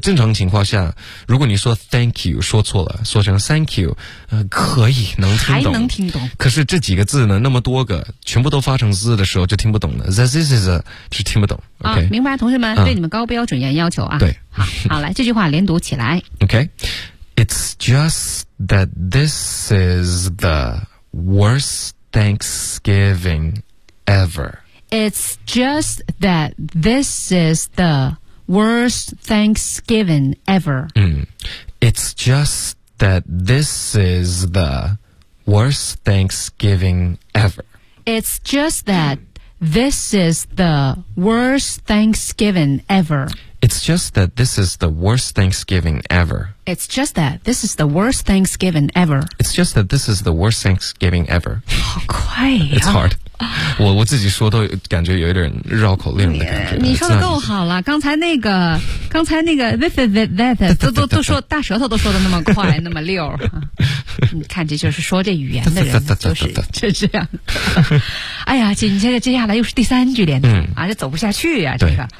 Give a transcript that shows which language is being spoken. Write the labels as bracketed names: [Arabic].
[Chinese] 正常情况下如果你说 [English] thank you, [Chinese] 说错了说成 thank you, 可以能听懂。还能听懂。可是这几个字呢那么多个全部都发成字的时候就听不懂了。 [English] This is a, [Chinese] 就听不懂。 [English] Okay? [Chinese] 明白同学们对你们高标准要求啊。对。好来这句话连读起来。 [English] Okay. It's just that this is the worst Thanksgiving ever. It's just that this is the worst Thanksgiving ever. It's just that this is the worst Thanksgiving ever. It's just that this is the worst Thanksgiving ever. It's just that this is the worst Thanksgiving ever. It's just that this is the worst Thanksgiving ever. It's just that this is the worst Thanksgiving ever. [Chinese] 好快呀。 [English] It's hard. [Chinese] 我自己说都感觉有一点绕口令的感觉。你说的够好了，刚才那个 this is it, that, 都说大舌头都说的那么快那么溜。你看这就是说这语言的人就是这样。哎呀，紧接着接下来又是第三句连读，这走不下去呀，这个。